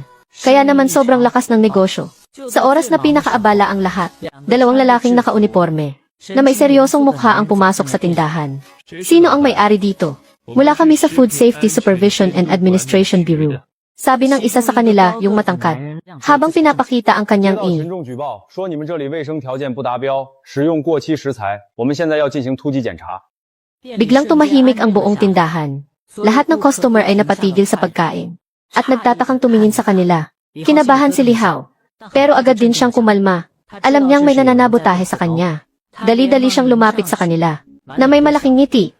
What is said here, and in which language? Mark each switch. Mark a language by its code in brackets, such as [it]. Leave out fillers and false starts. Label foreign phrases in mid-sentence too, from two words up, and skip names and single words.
[tl] Kaya naman sobrang lakas ng negosyo. Sa oras na pinakaabala ang lahat, 2 lalaking nakauniforme na may seryosong mukha ang pumasok sa tindahan. Sino ang may-ari dito? Mula kami sa Food Safety Supervision and Administration Bureau. Sabi ng isa sa kanila, yung matangkad, habang pinapakita ang kanyang [zh] 群众举报说你们这里卫生条件不达标，使用过期食材，我们现在要进行突击检查。 [tl] Biglang tumahimik ang buong tindahan. Lahat ng customer ay napatigil sa pagkain at nagtatakang tumingin sa kanila. Kinabahan si Lihaw, pero agad din siyang kumalma. Alam niyang may nananabotahe sa kanya. Dali-dali siyang lumapit sa kanila, na may malaking ngiti.